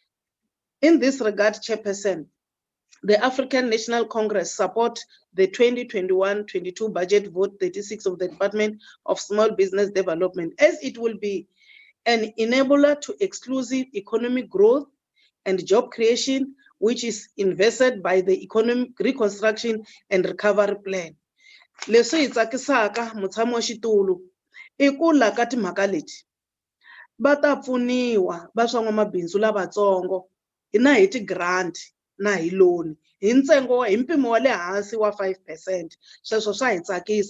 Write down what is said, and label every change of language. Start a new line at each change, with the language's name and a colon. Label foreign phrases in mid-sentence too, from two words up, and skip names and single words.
English: In this regard, Chairperson, the African National Congress support the 2021-22 budget vote 36 of the Department of Small Business Development, as it will be an enabler to exclusive economic growth and job creation, which is invested by the economic reconstruction and recovery plan.
Tsonga: Leswi hi tsakisaka mutshami wa xitulu I ku la ka timhaka leti va ta pfuniwa va swan'wamabindzu lavatsongo na hi ti-grant na hi loan hi ntsengo hi mpimo wa le hansi wa 5%. Sweswo swa hi tsakisa.